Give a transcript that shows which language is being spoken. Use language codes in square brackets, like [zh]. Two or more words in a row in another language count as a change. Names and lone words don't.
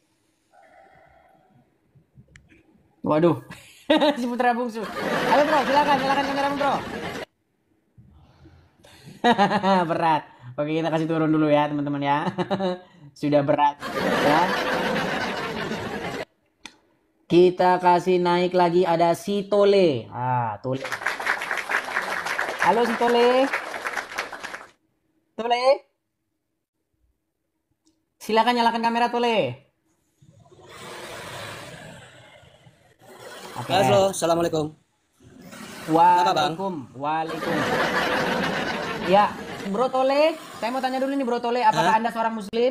[id] Waduh, si putra bungsu. Ayo bro, silakan kamera bro. Berat. Oke, kita kasih turun dulu ya teman-teman ya. Sudah berat ya. Kita kasih naik lagi, ada si Tole. Tole. Halo si Tole. Tole. Silakan nyalakan kamera Tole. Oke. Halo, assalamualaikum. Waalaikum. Ya, Bro Tole, saya mau tanya dulu nih Bro Tole, apakah Anda seorang Muslim?